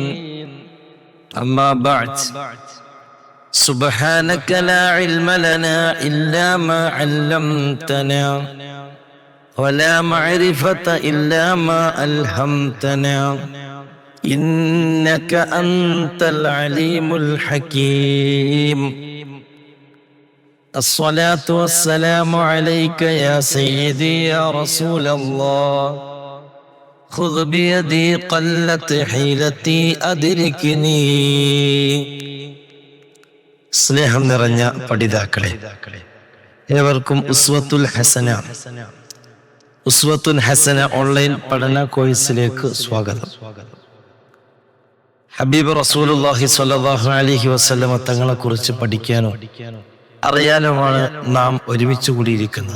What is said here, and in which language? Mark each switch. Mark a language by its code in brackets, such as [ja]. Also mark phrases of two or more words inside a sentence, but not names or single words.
[ar] أما بعد، سبحانك لا علم لنا إلا ما علمتنا ولا معرفة إلا ما ألهمتنا إنك أنت العليم الحكيم. الصلاة والسلام عليك يا سيدي يا رسول الله. خذ بيدي قلت حيلتي أدركني. [ml] സ്നേഹം നിറഞ്ഞ പഠിതാക്കളെ, ഏവർക്കും ഉസ്വത്തുൽ ഹസന ഓൺലൈൻ പഠന കോഴ്സിലേക്ക് സ്വാഗതം. [ar] حبيب رسول الله صلى الله عليه وسلم [ml] തങ്ങളെ കുറിച്ച് പഠിക്കാനോ അറിയാനുമാണ് നാം ഒരുമിച്ച് കൂടിയിരിക്കുന്നത്.